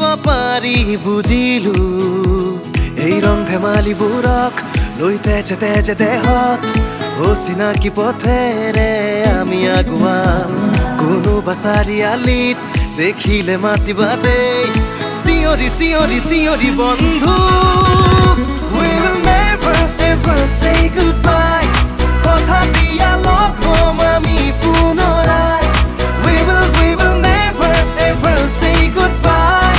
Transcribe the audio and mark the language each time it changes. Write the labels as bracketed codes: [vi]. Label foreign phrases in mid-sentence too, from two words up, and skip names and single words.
[as] পাৰি বুজিলো এই ৰং ধেমালিবোৰক লৈ তেজে তেজে দেহত অচিনাকি পথেৰে আমি আগুৱাম কোনোবা চাৰিআলিত দেখিলে মাতিবা দেই চিঅ'ৰি, চিঅ'ৰি, চিঅ'ৰি, বন্ধু. [en] We will never ever say goodbye. [as] পাৰ্থ প্ৰতিম আমি পুনৰায়. [en] We will never ever say goodbye.